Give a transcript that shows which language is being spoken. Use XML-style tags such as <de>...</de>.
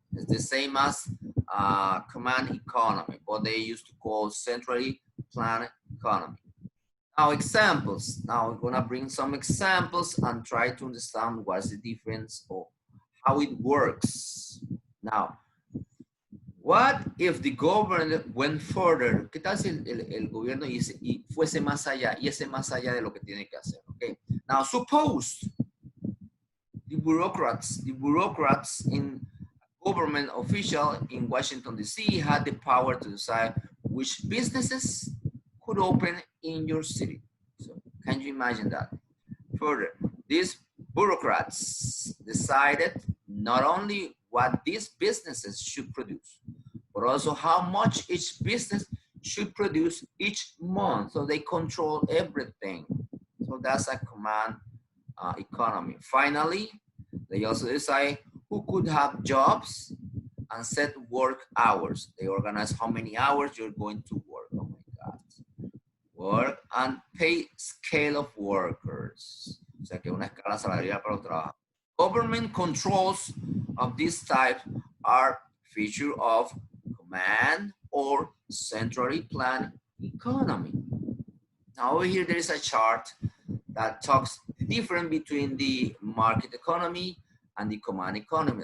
<en>It's the same as command economy, what they used to call centrally planned economy. Now examples. Now we're gonna bring some examples and try to understand what's the difference or how it works. Now, what if the government went further?</en> <es>¿Qué tal si el gobierno fuese más allá y ese más allá de lo que tiene que hacer?</es> <en>Okay. Now suppose the bureaucrats in government official in Washington, D.C. had the power to decide which businesses could open in your city. So can you imagine that? Further, these bureaucrats decided not only what these businesses should produce, but also how much each business should produce each month. So they control everything. So that's a command economy. Finally, they also decide who could have jobs and set work hours. They organize how many hours you're going to work. Oh my God. Work and pay scale of workers.</en> <es>O sea que una escala salarial para los trabajadores.</es> <en>Government controls of this type are feature of command or centrally planned economy. Now over here there is a chart that talks the difference between the market economy and the command economy.</en>